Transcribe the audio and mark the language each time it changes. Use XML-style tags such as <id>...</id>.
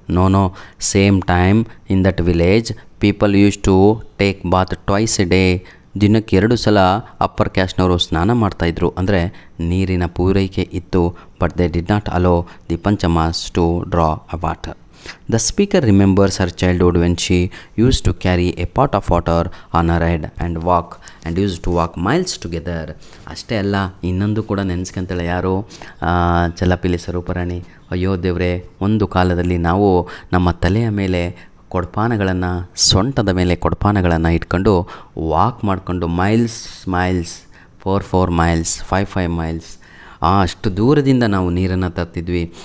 <en>No same time in that village people use to take bath twice a day.</en> <kn>ದಿನಕ್ಕೆ 2 ಸಲ upper ಕ್ಯಾಸ್ಟ್ನವರು ಸ್ನಾನ ಮಾಡ್ತಾಯಿದ್ರು. ಅಂದರೆ ನೀರಿನ ಪೂರೈಕೆ ಇತ್ತು.</kn> <en>But they did not allow the Panchamas to draw a water. The speaker remembers her childhood when she used to carry a pot of water on her head and used to walk miles together.</en> <kn>ಅಷ್ಟೇ ಅಲ್ಲ, ಇನ್ನೊಂದು ಕೂಡ ನೆನೆಸ್ಕೊಂತಾಳೆ. ಯಾರು? ಚಲಪಿಲಿ ಸ್ವರೂಪರಾಣಿ. ಅಯ್ಯೋ ದೇವ್ರೆ, ಒಂದು ಕಾಲದಲ್ಲಿ ನಾವು ನಮ್ಮ ತಲೆಯ ಮೇಲೆ ಕೊಡಪಾನಗಳನ್ನು, ಸೊಂಟದ ಮೇಲೆ ಕೊಡಪಾನಗಳನ್ನು ಇಟ್ಕೊಂಡು ವಾಕ್ ಮಾಡಿಕೊಂಡು ಮೈಲ್ಸ್ 4 ಮೈಲ್ಸ್ 5 ಮೈಲ್ಸ್ ಅಷ್ಟು ದೂರದಿಂದ ನಾವು ನೀರನ್ನು ತರ್ತಿದ್ವಿ.</kn>